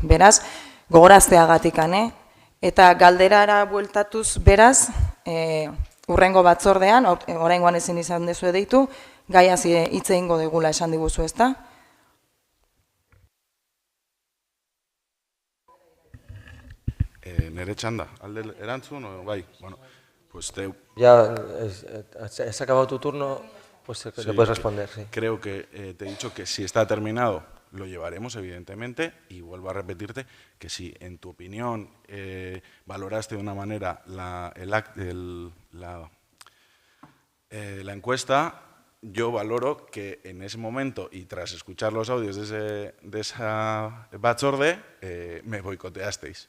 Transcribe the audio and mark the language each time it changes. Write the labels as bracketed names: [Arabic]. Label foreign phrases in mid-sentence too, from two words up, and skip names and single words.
[Basque] Beraz, gogorazteagatik, eta galderara bueltatuz beraz, urrengo batzordean, oraingoan ezin izan dezu deitu, gaiaz hitz egingo degula esan diguzu, ezta? Nere txanda, alde erantzun, bai, bueno, [Spanish] pues te... Ya has acabado tu turno, pues sí, le puedes responder, sí. Creo que te he dicho que si está terminado lo llevaremos, evidentemente, y vuelvo a repetirte que si en tu opinión valoraste de una manera la encuesta, yo valoro que en ese momento y tras escuchar los audios de esa batzorde, me boicoteasteis.